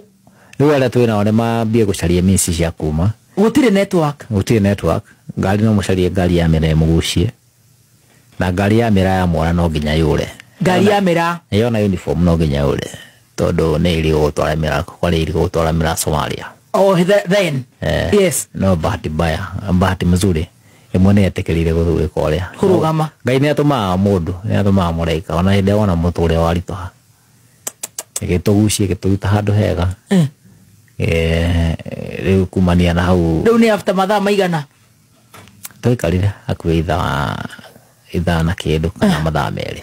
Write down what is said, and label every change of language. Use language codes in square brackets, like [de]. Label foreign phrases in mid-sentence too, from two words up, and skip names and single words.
[ki] Rĩu arĩa twĩ nao nĩ mambie gũcaria mĩci cia kuma. Gũtirĩ network. Gũtirĩ network. Ngari no mũcarie ngari ya mĩra mũgucie. Na ngari ya mĩra ya mora no nginya yũre. Ngari ya mĩra yona uniform no nginya yũre. Tondũ nĩ ĩrĩ gũtwara mĩra kwarĩ ĩrĩ gũtwara mĩra Somalia. [en] Oh, then. Yes. [sw] No bahati mbaya, bahati mzuri. [ki] Ĩmwe nĩ etĩkĩrire gũthiĩ kũrĩa. Kũrũgama. Ngai nĩ atũmaga mũndũ, nĩ atũmaga mũraika. Ona hĩndĩ wona mũtũrĩre waritũha. Gĩtũgucie gĩtũruta handũ hega. Rĩu kumania na hau. Rĩu nĩ after mathaa maigana? Tũikarire hakuhĩ ithaa na kĩndũ kana mathaa merĩ.